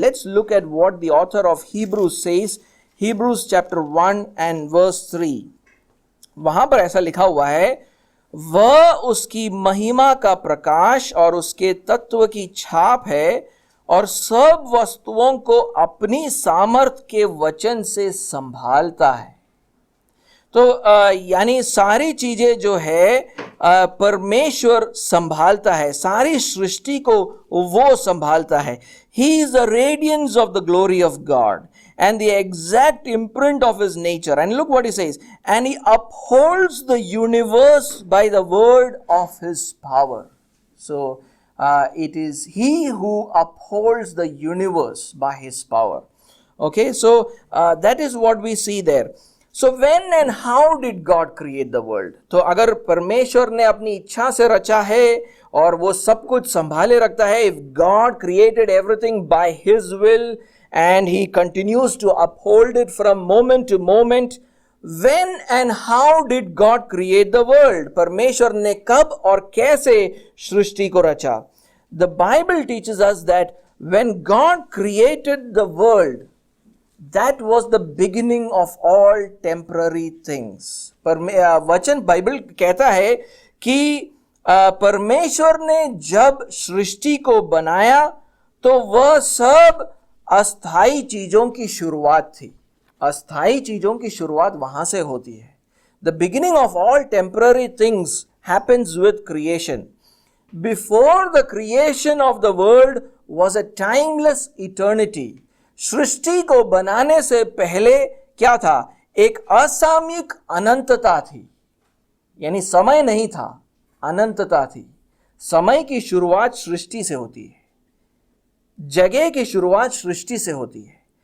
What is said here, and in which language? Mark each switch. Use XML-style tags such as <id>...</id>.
<en>Let's look at what the author of Hebrews says. Hebrews chapter 1 and verse 3.</en> <hi>वहां पर ऐसा लिखा हुआ है, वह उसकी महिमा का प्रकाश और उसके तत्व की छाप है और सब वस्तुओं को अपनी सामर्थ के वचन से संभालता है. तो यानी सारी चीजें जो है परमेश्वर संभालता है, सारी सृष्टि को वो संभालता है.</hi> <en>He is the radiance of the glory of God and the exact imprint of his nature. And look what he says. And he upholds the universe by the word of his power. So it is he who upholds the universe by his power. Okay, so that is what we see there. So when and how did God create the world?</en> <hi>तो अगर परमेश्वर ने अपनी इच्छा से रचा है और वो सब कुछ संभाले रखता है,</hi> <en>if God created everything by his will and he continues to uphold it from moment to moment, when and how did God create the world?</en> <hi>परमेश्वर ने कब और कैसे सृष्टि को रचा?</hi> <en>The Bible teaches us that when God created the world, that was the beginning of all temporary things.</en> <hi>वचन Bible कहता है कि परमेश्वर ने जब सृष्टि को बनाया तो वह सब अस्थाई चीजों की शुरुआत थी. अस्थाई चीजों की शुरुआत वहां से होती है.</hi> <en>The beginning of all temporary things happens with creation. Before the creation of the world was a timeless eternity.</en> <hi>सृष्टि को बनाने से पहले क्या था? एक असामयिक अनंतता थी. यानी समय नहीं था, अनंतता थी. समय की शुरुआत सृष्टि से होती है, जगह की शुरुआत सृष्टि से होती है.</hi>